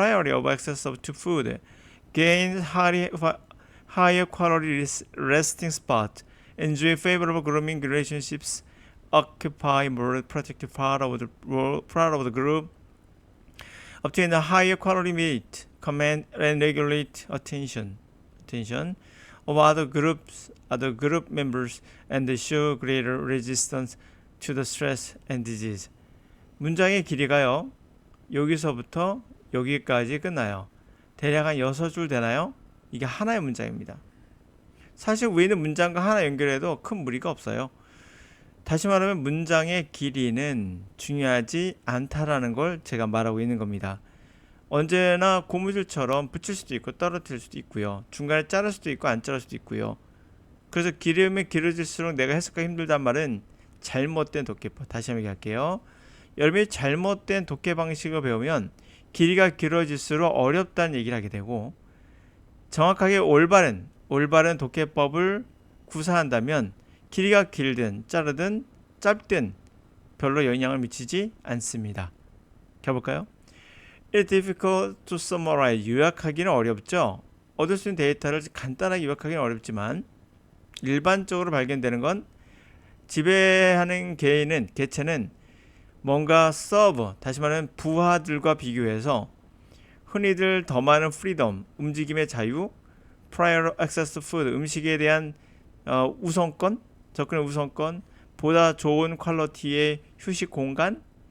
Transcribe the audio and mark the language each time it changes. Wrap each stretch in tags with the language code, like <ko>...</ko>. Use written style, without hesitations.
<en>of access to food, gain higher quality resting spot, enjoy favorable grooming relationships, occupy more protective part of the group, obtain a higher quality mate, command and regulate attention of other group members, and show greater resistance to the stress and disease.</en> <ko>문장의 길이가요. 여기서부터 여기까지 끝나요. 대략 한 6줄 되나요? 이게 하나의 문장입니다. 사실 위에 있는 문장과 하나 연결해도 큰 무리가 없어요. 다시 말하면 문장의 길이는 중요하지 않다라는 걸 제가 말하고 있는 겁니다. 언제나 고무줄처럼 붙일 수도 있고 떨어뜨릴 수도 있고요. 중간에 자를 수도 있고 안 자를 수도 있고요. 그래서 길으면 길어질수록 내가 해석하기 힘들단 말은 잘못된 독해법. 다시 한번 얘기할게요. 여러분이 잘못된 독해 방식을 배우면 길이가 길어질수록 어렵다는 얘기를 하게 되고, 정확하게 올바른 독해법을 구사한다면 길이가 길든 자르든 짧든 별로 영향을 미치지 않습니다. 가볼까요?</ko> <en>It's difficult to summarize.</en> <ko>요약하기는 어렵죠. 얻을 수 있는 데이터를 간단하게 요약하기는 어렵지만 일반적으로 발견되는 건 지배하는 개체는 뭔가 서브, 다시 말하면 부하들과 비교해서 흔히들 더 많은 프리덤, 움직임의 자유,</ko> <en>prior access to food,</en> <ko>음식에 대한 우선권, 접근의 우선권, 보다 좋은 퀄리티의 휴식 공간,</ko>